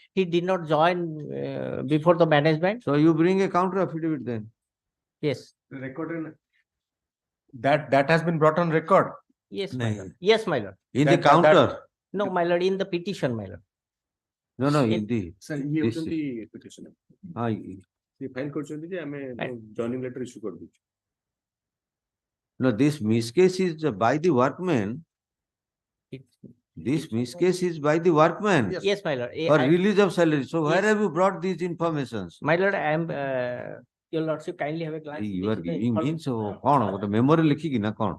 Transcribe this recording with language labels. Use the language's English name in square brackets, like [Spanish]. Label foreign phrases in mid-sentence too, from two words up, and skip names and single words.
[English] He did not join before the management. So you bring a counter affidavit then. Yes, Record in that has been brought on record. yes, my Nahi. lord. Yes, my lord. In the That- counter. No, my lord, in the petition, my lord. No, in In- the. Sir, he This- [Odia] ହଉଛନ୍ତି petitioner. Ah, ସେ ଫାଇଲ କରିଛନ୍ତି ଯେ ଆମେ ଜଏନିଂ ଲେଟର ଇସ୍ୟୁ କରିଦେଇଛୁ. [English] No, this miscase is by the workman. It- This miscase is by the workman Yes. Yes, my lord. for release of salary. So where Yes. have you brought these informations? My lord, I am, your lordship kindly have a glance. You are This is the giving inform- hints of [Odia] କୋଉ ଗୋଟେ memory ଲେଖିକି ନା କୋଉ?